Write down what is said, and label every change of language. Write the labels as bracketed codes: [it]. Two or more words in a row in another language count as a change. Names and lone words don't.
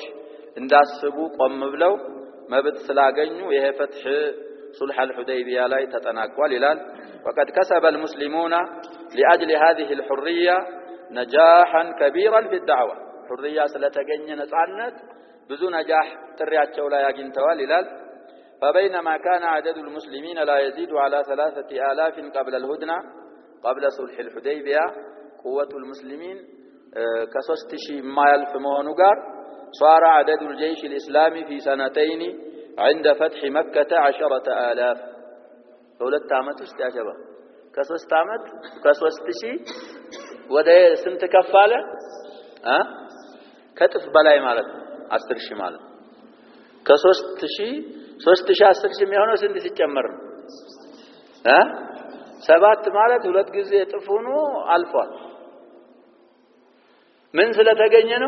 [am] እንዳስቡ ቆም ብለው መብት ስላገኙ ይሄ ፈትህ ሱልህ አልሁደይቢያ ላይ ተጠናቋል ይላል። [ar] وقد كسب المسلمون لاجل هذه الحريه نجاحا كبيرا في الدعوه [am] حريه ስለተገኘ ነጻነት ብዙ ነጃህ ጥሪያቸው ላይ አግኝተዋል ይላል። [ar] فبينما كان عدد المسلمين لا يزيد على 3000 قبل الهدنه قبل صلح الحديبيه قوه المسلمين [am] ከ3000 ማያልፍ መሆኑ ጋር [ar] صار عدد الجيش الإسلامي في سنتين عند فتح مكة 10,000 [am] ሁለት አመት ውስጥ ያጀባ ከ3 አመት ከ3000 ወደ ስንት ከፋለ ከጥፍ በላይ ማለት 10000 ማለት ከ3000 10000 የሚሆነው ስንት ሲጨመር ነው 7 ማለት ሁለት ጊዜ ጥፍ ሆኖ አልፏል። ምን ስለተገኘ ነው?